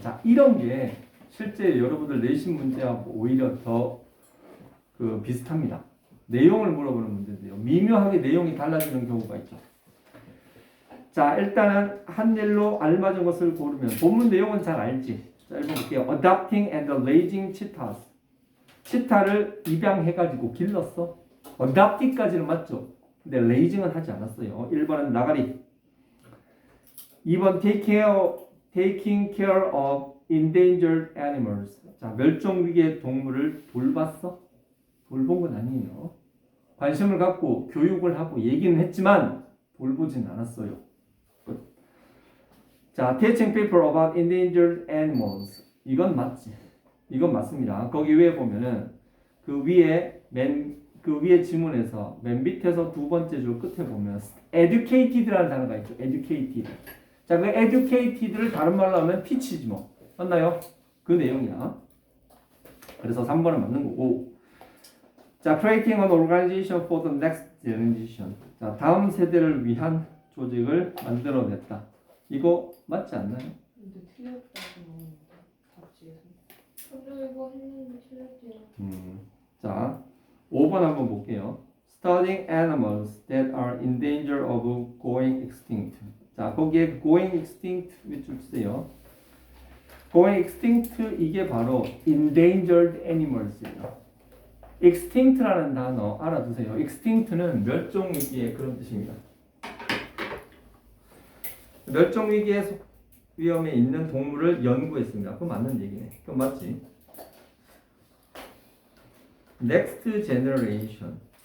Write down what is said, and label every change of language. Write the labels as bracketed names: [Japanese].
[Korean] 자, 이런 게 실제 여러분들 내신 문제하고 오히려 더 그 비슷합니다. 내용을 물어보는 문제인데요. 미묘하게 내용이 달라지는 경우가 있죠. 자, 일단은 한 일로 알맞은 것을 고르면 본문 내용은 잘 알지. 자, 읽어볼게요. [English] Adopting and raising cheetahs. [Korean] 치타를 입양해가지고 길렀어. Adopt까지는 맞죠. 근데 raising은 하지 않았어요. 1번은 나가리. [English] 2번 taking care of endangered animals. [Korean] 자, 멸종 위기의 동물을 돌봤어? 돌본 건 아니에요. 관심을 갖고 교육을 하고 얘기는 했지만 돌보진 않았어요. [English] 자, teaching people about endangered animals. [Korean] 이건 맞지. 이건 맞습니다. 거기 위에 보면은 그 위에 지문에서 맨 밑에서 두 번째 줄 끝에 보면 educated라는 단어가 있죠. educated. 자, 그 educated를 다른 말로 하면 teach지 뭐. 맞나요? 그 내용이야. 그래서 3번은 맞는 거고. [English] 자, creating an organization for the next generation. [Korean] 자, 다음 세대를 위한 조직을 만들어냈다. 이거 맞지 않나요? 근데 틀렸다고 잡지에서. 저도 이거 했는데 틀렸대요. 자, 5번 한번 볼게요. [English] Studying animals that are in danger of going extinct. [Korean] 자, 거기에 [English] going extinct [Korean] 밑줄 치세요. going extinct 이게 바로 [English] endangered animals [Korean] 예요. extinct라는 단어 알아두세요. extinct는 멸종 위기의 그런 뜻입니다. 멸종 위기의 위험에 있는 동물을 연구했습니다. 그거 맞는 얘기네. 그거 맞지? [English] Next generation.